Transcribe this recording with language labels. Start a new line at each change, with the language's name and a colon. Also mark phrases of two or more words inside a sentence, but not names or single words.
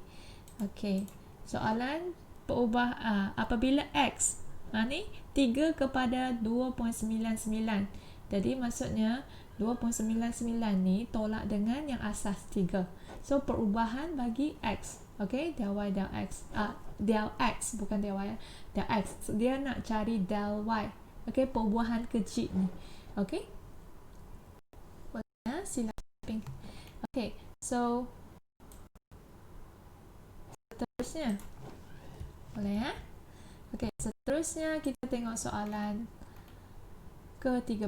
Malay: Okey. Soalan apabila x ni 3 kepada 2.99. Jadi maksudnya 2.99 ni tolak dengan yang asas 3. So perubahan bagi x. Okey, del y del x. Del x bukan del y. Del x. Dia nak cari del y. Okey, perubahan kecil ni. Okey. Boleh sila ping. Okey, so seterusnya. Boleh ya? Okey, seterusnya kita tengok soalan ke-13.